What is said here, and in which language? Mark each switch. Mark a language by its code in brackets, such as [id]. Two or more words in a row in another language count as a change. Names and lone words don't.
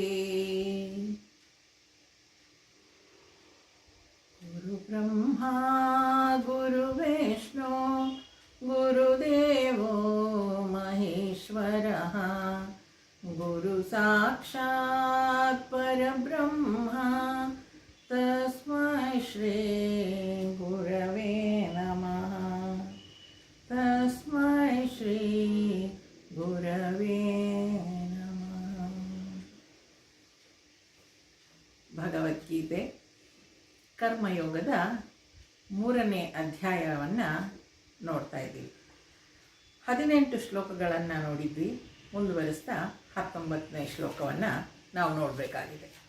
[sa] गुरु ब्रह्मा गुरु विष्णु गुरुदेवो महेश्वरः गुरु साक्षात् परब्रह्मा तस्मै श्री गुरवे नमः तस्मै श्री गुरवे नमः। [kn] ಭಗವದ್ಗೀತೆ ಕರ್ಮಯೋಗದ 3ನೇ ಅಧ್ಯಾಯವನ್ನು ನೋಡ್ತಾ ಇದ್ದೀವಿ. 18 ಶ್ಲೋಕಗಳನ್ನು ನೋಡಿದ್ವಿ. ಮುಂದುವರಿಸ್ತಾ 19ನೇ ಶ್ಲೋಕವನ್ನು ನಾವು ನೋಡಬೇಕಾಗಿದೆ.